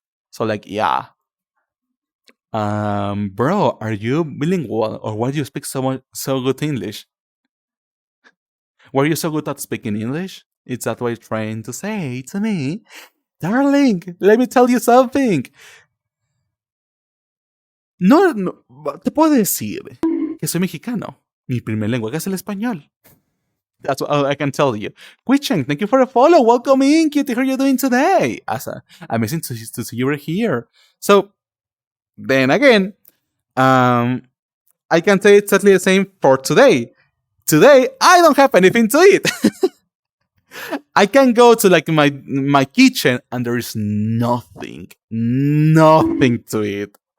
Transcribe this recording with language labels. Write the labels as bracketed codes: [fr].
[en] So like yeah, bro, are you bilingual or why do you speak so good English? Were you so good at speaking English? It's that what you're trying to say to me, darling. Let me tell you something. [es] No, no, te puedo decir que soy mexicano. Mi primer lenguaje es el español. [en] That's all I can tell you. Quicheng, thank you for the follow. Welcome in, Kitty. How are you doing today? Asa, amazing to see you here. So, then again, I can say exactly the same for today. Today, I don't have anything to eat. I can go to like my kitchen and there is nothing to eat.